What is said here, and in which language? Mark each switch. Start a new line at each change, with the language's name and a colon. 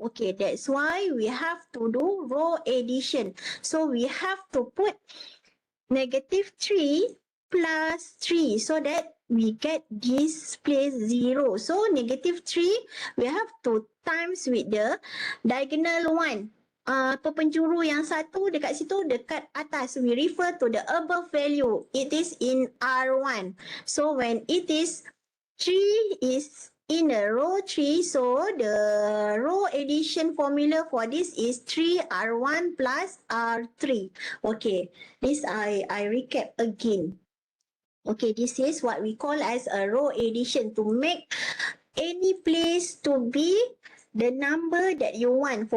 English: Okay, that's why we have to do row addition. So we have to put -3 plus 3 so that we get this place 0. So -3 we have to times with the diagonal 1.
Malay: Penjuru yang satu dekat situ dekat atas.
English: We refer to the above value. It is in R1. So when it is 3 is in a row 3, so the row addition formula for this is 3R1 plus R3. Okay, this I recap again. Okay, this is what we call as a row addition, to make any place to be the number that you want.